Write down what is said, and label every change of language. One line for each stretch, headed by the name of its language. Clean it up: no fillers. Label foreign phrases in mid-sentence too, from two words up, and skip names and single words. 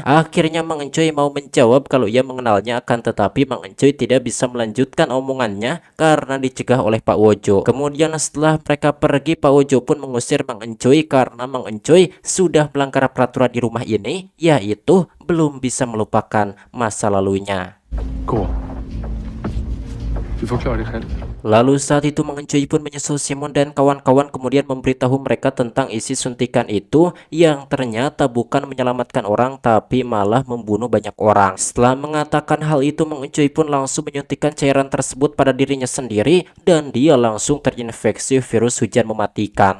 Indonesian: Akhirnya Mang Encuy mau menjawab kalau ia mengenalnya, akan tetapi Mang Encuy tidak bisa melanjutkan omongannya karena dicegah oleh Pak Wojo. Kemudian setelah mereka pergi, Pak Wojo pun mengusir Mang Encuy karena Mang Encuy sudah melanggar peraturan di rumah ini, yaitu belum bisa melupakan masa lalunya.
Swedish: Gå. Du får klare dig själv.
Indonesian: Lalu saat itu Mang Encuy pun menyusul Simon dan kawan-kawan, kemudian memberitahu mereka tentang isi suntikan itu yang ternyata bukan menyelamatkan orang tapi malah membunuh banyak orang. Setelah mengatakan hal itu, Mang Encuy pun langsung menyuntikkan cairan tersebut pada dirinya sendiri dan dia langsung terinfeksi virus hujan mematikan.